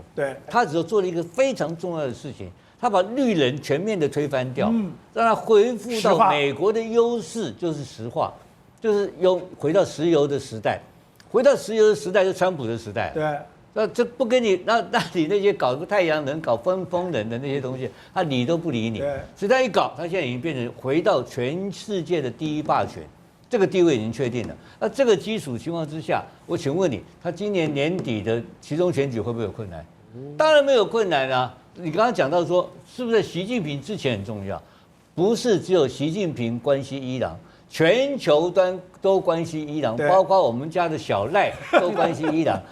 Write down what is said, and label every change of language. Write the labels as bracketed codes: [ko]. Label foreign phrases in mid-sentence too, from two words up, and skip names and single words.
[zh] 對，他只有做了一個非常重要的事情，他把綠能全面的推翻掉，讓他恢復到美國的優勢，就是石化，就是回到石油的時代，回到石油的時代就是川普的時代。对。那这不跟你，那你那些搞個太陽能、搞風能的那些東西，他理都不理你。所以他一搞，他現在已經變成回到全世界的第一霸權，這個地位已經確定了。那這個基礎情況之下，我請問你，他今年年底的期中選舉會不會有困難？當然沒有困難啊。你剛剛講到說，是不是習近平之前很重要？不是只有習近平關係伊朗。全球端都關係伊朗，包括我們家的小賴都關係伊朗。